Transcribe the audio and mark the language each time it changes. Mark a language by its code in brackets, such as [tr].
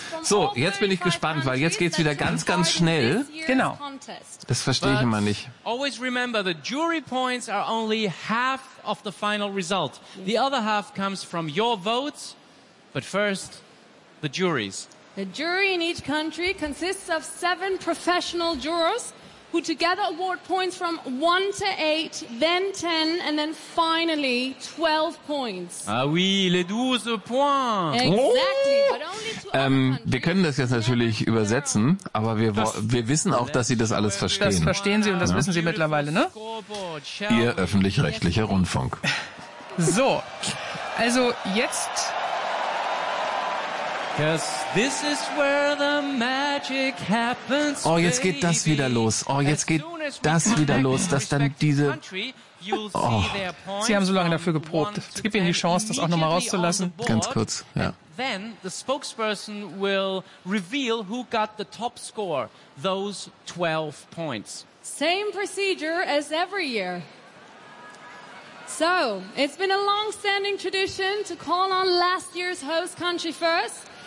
[de] So, jetzt bin ich gespannt, weil jetzt geht's wieder ganz, ganz schnell. Genau. Das verstehe ich immer nicht. [en] Always remember, the jury points are only half of the final result. The other half comes from your votes, but first, the juries. The jury in each country consists of 7 professional jurors who together award points from 1 to 8, then 10, and then finally 12 points. [fr] Ah oui, les 12 points. [en] Exactly. Oh. But only to [de] wir können das jetzt natürlich übersetzen, aber wir wissen auch, dass Sie das alles verstehen. Das verstehen Sie und das wissen Sie mittlerweile, ne? Ihr öffentlich-rechtlicher Rundfunk. So, also jetzt... [en] Cause this is where the magic happens, [de] oh, jetzt geht das wieder los. Oh, jetzt geht das wieder los, dass dann diese... Oh. Sie haben so lange dafür geprobt. Es gibt Ihnen die Chance, das auch nochmal rauszulassen. Ganz kurz, ja. [en] Then the spokesperson will reveal who got the top score, those 12 points. Same procedure as every year. So, it's been a long-standing tradition to call on last year's host country first.